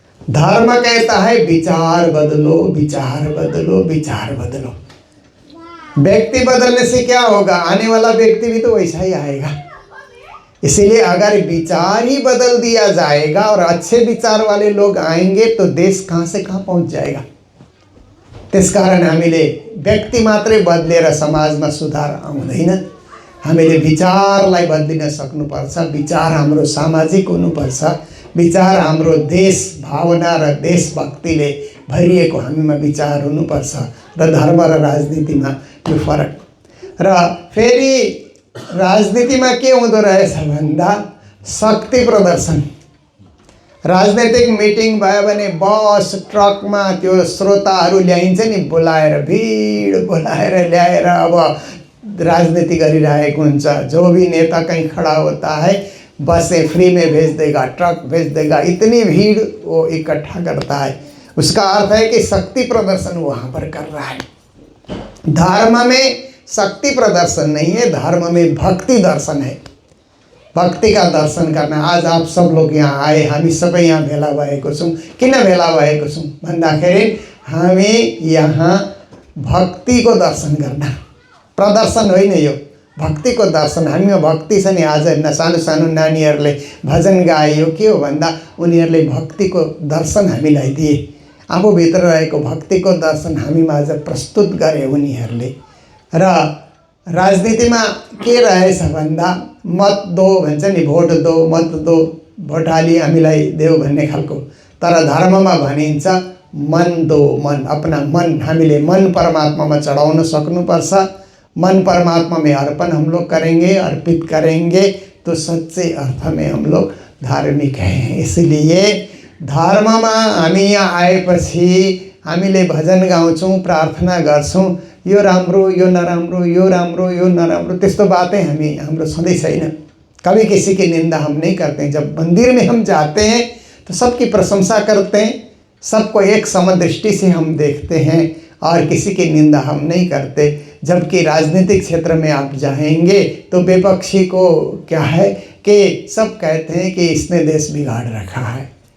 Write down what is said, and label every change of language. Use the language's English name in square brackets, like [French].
[Hindi] धर्म कहता है विचार बदलो, विचार बदलो, विचार बदलो। व्यक्ति बदलने से क्या होगा, आने वाला व्यक्ति भी तो वैसा ही आएगा। इसीलिए अगर विचार ही बदल दिया जाएगा और अच्छे विचार वाले लोग आएंगे तो देश कहाँ से कहाँ पहुँच जाएगा। [Nepali] त्यसकारण हामीले व्यक्ति मात्रै बदलेर समाजमा सुधार आउँदैन, हामीले विचारलाई बदलिन सक्नुपर्छ। विचार हाम्रो सामाजिक हुनुपर्छ, विचार हाम्रो देश भावना र देशभक्तिले भरिएको हामीमा विचार हुनुपर्छ। र धर्म र राजनीतिमा यो फरक। र फेरि राजनीतिमा के हुँदो रहेछ भन्दा शक्ति प्रदर्शन। राजनीतिक मिटिङ भयो भने बस ट्रकमा त्यो श्रोताहरू ल्याइन्छ नि, बोलाएर भिड बोलाएर ल्याएर अब राजनीति गरिरहेको हुन्छ। [Hindi] जो भी नेता कहीं खड़ा होता है, बसें फ्री में भेज देगा, ट्रक भेज देगा, इतनी भीड़ वो इकट्ठा करता है। उसका अर्थ है कि शक्ति प्रदर्शन वहाँ पर कर रहा है। धर्म में शक्ति प्रदर्शन नहीं है, धर्म में भक्ति दर्शन है। भक्ति का दर्शन करना। आज आप सब लोग यहाँ आए, [Nepali] हामी सबै यहाँ भेला भएको छौँ। किन भेला भएको छौँ भन्दाखेरि हामी यहाँ भक्ति को दर्शन गर्न, प्रदर्शन होइन यो, भक्ति को दर्शन। हामीमा भक्ति छ नि। आज सानो सानो नानीहरूले भजन गायो, के हो भन्दा उनीहरूले भक्ति को दर्शन हामीलाई दिए। आफूभित्र रहेको भक्ति को दर्शन हामीमा आज प्रस्तुत गरे उनीहरूले। र राजनीतिमा के रहेछ भन्दा मत दो भन्छ नि, [Hindi] भोट दो, मत दो, [Nepali] भोट हाली हामीलाई देऊ भन्ने खालको। तर धर्ममा भनिन्छ [Hindi] मन दो, मन, अपना मन। [Nepali] हामीले मन परमात्मामा चढाउन सक्नुपर्छ। [Hindi] मन परमात्मा में अर्पण हम लोग करेंगे, अर्पित करेंगे तो सच्चे अर्थ में हम लोग धार्मिक हैं। [Nepali] इसलिए धर्ममा हामी यहाँ आएपछि हामीले भजन गाउँछौँ, प्रार्थना गर्छौँ, यो राम्रो यो नराम्रो, यो राम्रो यो नराम्रो, त्यस्तो बातें हाम्रो सधैँ छैन। [Hindi] कभी किसी की निंदा हम नहीं करते हैं। जब मंदिर में हम जाते हैं तो सबकी प्रशंसा करते हैं, सबको एक समदृष्टि से हम देखते हैं और किसी की निंदा हम नहीं करते। जबकि राजनीतिक क्षेत्र में आप जाएंगे तो विपक्षी को क्या है कि सब कहते हैं कि इसने देश बिगाड़ रखा है।